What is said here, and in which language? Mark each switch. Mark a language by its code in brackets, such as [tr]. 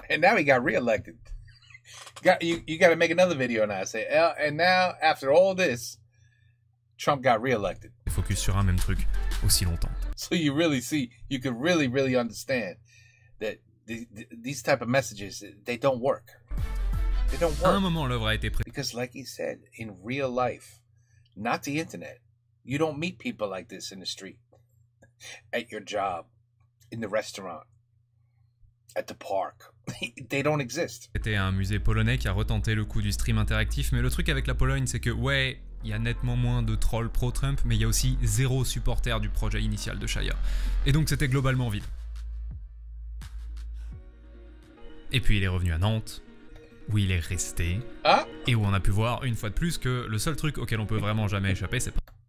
[en] And now he got re-elected. You got to make another video now. Say, and now, after all this, Trump got re-elected. [fr] Focus sur un même truc aussi longtemps. [en] So you really see, you could really understand that these type of messages, they don't work. They don't work. [fr] À un moment, l'œuvre a été [en] Because like he said, in real life, not the internet, you don't meet people like this in the street, at your job, in the restaurant, at the park. They don't exist. [fr] C'était un musée polonais qui a retenté le coup du stream interactif, mais le truc avec la Pologne, c'est que ouais, il y a nettement moins de trolls pro-Trump, mais il y a aussi 0 supporter du projet initial de Shaya. Et donc c'était globalement vide. Et puis il est revenu à Nantes, où il est resté, et où on a pu voir une fois de plus que le seul truc auquel on peut vraiment jamais échapper, c'est pas